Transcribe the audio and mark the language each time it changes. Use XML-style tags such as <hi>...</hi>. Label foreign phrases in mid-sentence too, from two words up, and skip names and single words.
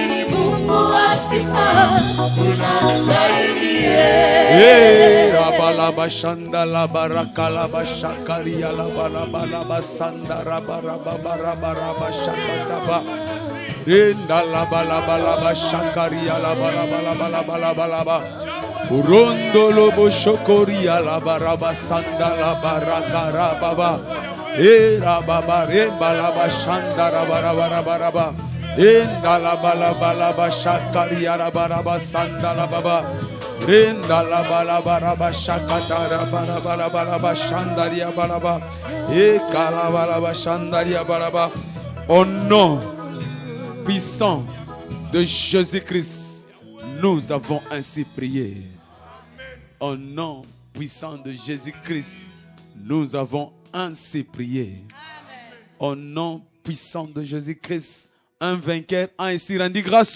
<fr>rabalaba shanda la baraka la bashakaria la balaba sanda rabaraba shakandaba renda la balaba shakaria la balaba urondo lobo shokoria la baraba sanda la baraka rababa rababa remba la bashanda rabaraba enda la balaba shakaria la baraba sanda la baba renda la balaba shakata rabaraba shandaria balaba kalabalaba shandaria balaba. Au nom puissant de Jésus-Christ, nous avons ainsi prié. Au nom puissant de Jésus-Christ, nous avons ainsi prié. Au nom puissant de Jésus-Christ, un vainqueur a ainsi rendu grâce.</fr>